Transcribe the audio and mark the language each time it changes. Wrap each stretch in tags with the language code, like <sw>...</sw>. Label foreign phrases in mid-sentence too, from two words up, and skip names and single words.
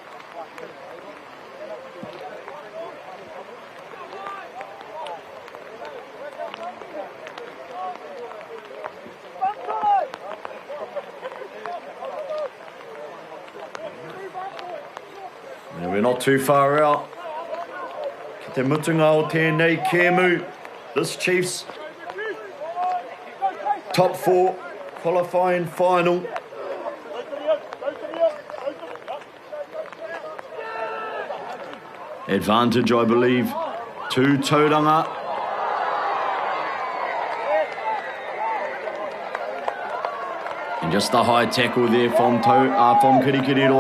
<en>And we're not too far out.</en> <mi>Ki te mutunga o tēnei Kēmu.</mi> <en>This Chiefs top 4 qualifying final. Advantage, I believe, to Tauranga. And just a high tackle there from Kirikiriroa.</en>